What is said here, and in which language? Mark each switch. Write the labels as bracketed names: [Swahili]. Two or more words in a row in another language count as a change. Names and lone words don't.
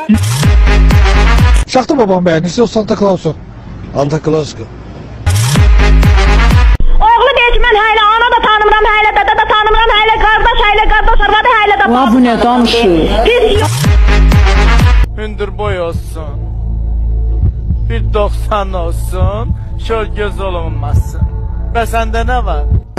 [Azerbaijani] Şaxta babam bəyənirsə o Santa Claus'u. Santa Claus. Oğlu deyir ki, mən hələ ana da tanımıram, hələ dada da tanımıram, hələ qardaş arvadı, hələ də Va bu nə danışır? Hündür boy olsun. 1.90 olsun. [Turkish] Şöyle göz olunmasın. Ve sende ne var?